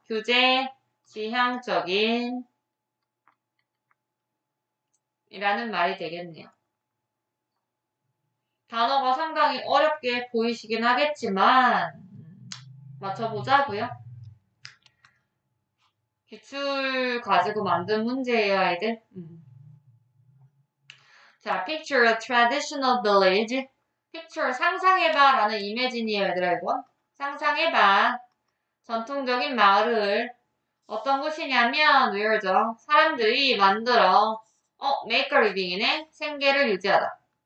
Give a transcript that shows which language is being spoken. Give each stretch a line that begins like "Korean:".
Korean: 규제 지향적인 이라는 말이 되겠네요. 단어가 상당히 어렵게 보이시긴 하겠지만 맞춰보자고요. 기출 가지고 만든 문제예요, 아이들.
English: 자, picture a traditional village.
Korean: picture 상상해봐 라는 이미지니에요, 얘들아, 이건. 상상해봐. 전통적인 마을을 어떤 곳이냐면 where죠. 사람들이 만들어
English: make a living
Korean: 이네. 생계를 유지하다.